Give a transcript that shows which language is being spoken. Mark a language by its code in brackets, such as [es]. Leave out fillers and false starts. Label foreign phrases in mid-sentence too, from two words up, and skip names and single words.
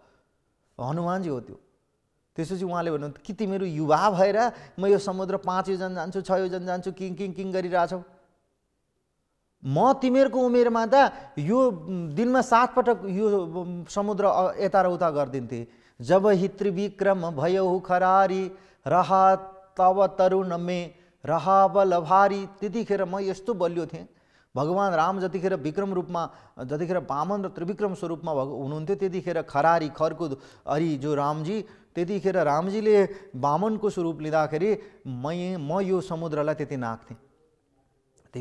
[ne] हनुमानजी हो त्यो। त्यसपछि उहाँले भन्नु कि तिमीहरू युवा भएर म यो समुद्र 5 योजन जान्छु, 6 योजन जान्छु किङ किङ किङ गरिरहेछौ। म तिमीहरूको उमेरमा त यो दिनमा 7 पटक यो समुद्र यता र उता गरिदिन्थे। [awa] जब हि त्रिविक्रम भयौ खरारी रहा तब तरुण में रहा बल भारी। [ne] त्यतिखेर म यस्तो बलियो थिएँ, भगवान राम जतिखेर विक्रम रूपमा, जतिखेर वामन र त्रिविक्रम स्वरूपमा हुनुहुन्थ्यो, त्यतिखेर खरारी खरको हरि जो रामजी, त्यतिखेर रामजीले वामनको स्वरूप लिँदाखेरि म यो समुद्रलाई त्यति नाग्थेँ।